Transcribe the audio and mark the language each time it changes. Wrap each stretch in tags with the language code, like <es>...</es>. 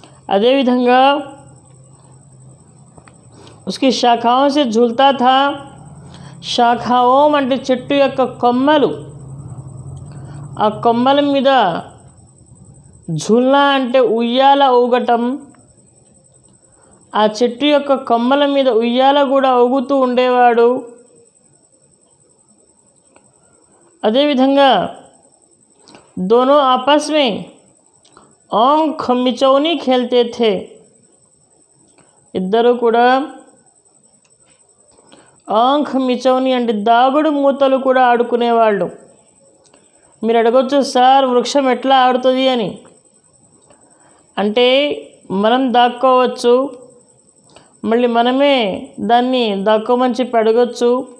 <te>అదేవిధంగా</te> <hi>उसकी शाखाओं से झूलता था.</hi> <te>శాఖాओं అంటే చెట్టు యొక్క కొమ్మలు, ఆ కొమ్మల మీద ఝూల్నా అంటే ఉయ్యాల ఊగటం. ఆ చెట్టు యొక్క కొమ్మల మీద ఉయ్యాల కూడా ఊగుతూ ఉండేవాడు. అదేవిధంగా</te> <hi>दोनों आपस में आँख मिचौनी खेलते थे.</hi> <te>ఇద్దరు కూడా ఆంఖ్ మిచౌని అంటే దాగుడు మూతలు కూడా ఆడుకునేవాళ్ళు. మీరు అడగొచ్చు, సార్ వృక్షం ఎట్లా ఆడుతుంది అని. అంటే మనం దాక్కోవచ్చు, మళ్ళీ మనమే దాన్ని దాక్కోమని చెప్పి అడగొచ్చు.</te>